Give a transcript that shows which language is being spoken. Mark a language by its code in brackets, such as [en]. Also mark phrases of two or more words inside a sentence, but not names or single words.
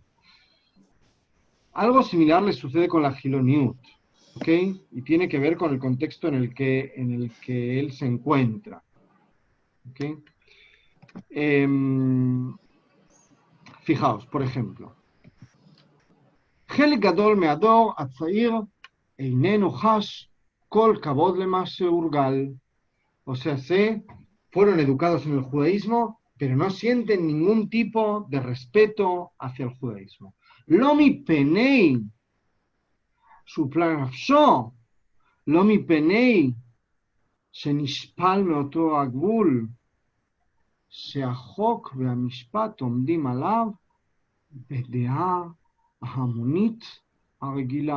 [es] Algo similar le sucede con la Giloniut, ¿ok? Y tiene que ver con el contexto en el que él se encuentra, ¿ok? Fijaos, por ejemplo, [he] חלק גדול מהדור הצעיר איננו חש כל כבוד למה שהורגל. [es] O sea, fueron educados en el judaísmo, pero no sienten ningún tipo de respeto hacia el judaísmo. [he] לא מפני שהופלה נפשו, לא מפני שנשפל מאותו הגבול, שהחוק והמשפט עומדים עליו בדעה ההמונית הרגילה.